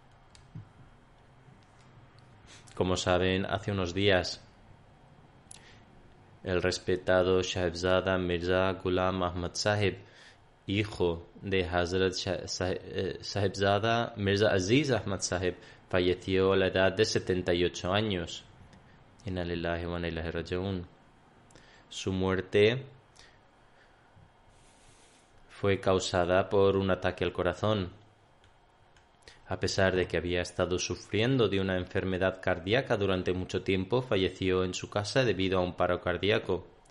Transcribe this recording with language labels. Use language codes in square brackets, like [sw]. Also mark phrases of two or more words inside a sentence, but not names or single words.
[es] Como saben, hace unos días el respetado Shahzada Mirza Ghulam Ahmad Sahib, hijo de Hazrat Sahibzada Mirza Aziz Ahmad Sahib, falleció a la edad de 78 años. [ar] إنا لله وإنا إليه راجعون. [es] Su muerte fue causada por un ataque al corazón. A pesar de que había estado sufriendo de una enfermedad cardíaca durante mucho tiempo, falleció en su casa debido a un paro cardíaco.